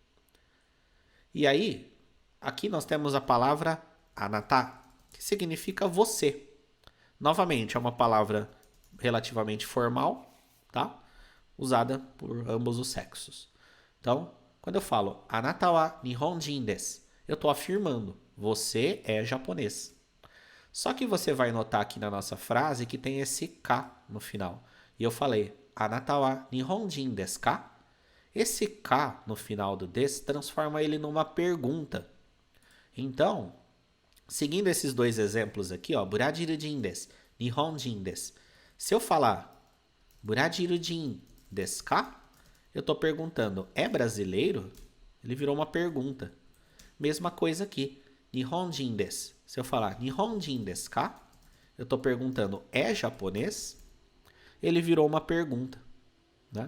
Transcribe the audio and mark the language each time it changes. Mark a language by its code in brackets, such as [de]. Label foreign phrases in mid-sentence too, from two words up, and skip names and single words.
[pt] E aí, aqui nós temos a palavra anata, que significa você. Novamente, é uma palavra relativamente formal, tá? Usada por ambos os sexos. Então, quando eu falo [ja] あなたは日本人です, [pt] eu estou afirmando, você é japonês. Só que você vai notar aqui na nossa frase que tem esse ka no final. E eu falei, [ja] あなたは日本人ですか? [pt] Esse ka no final do desu transforma ele numa pergunta. Então, seguindo esses dois exemplos aqui, ó, [ja] ブラジル人です, 日本人です. [pt] Se eu falar [ja] ブラジル人ですか? [pt] Eu estou perguntando, é brasileiro? Ele virou uma pergunta. Mesma coisa aqui, [ja] 日本人です. [pt] Se eu falar [ja] 日本人ですか? [pt] Eu estou perguntando, é japonês? Ele virou uma pergunta, né?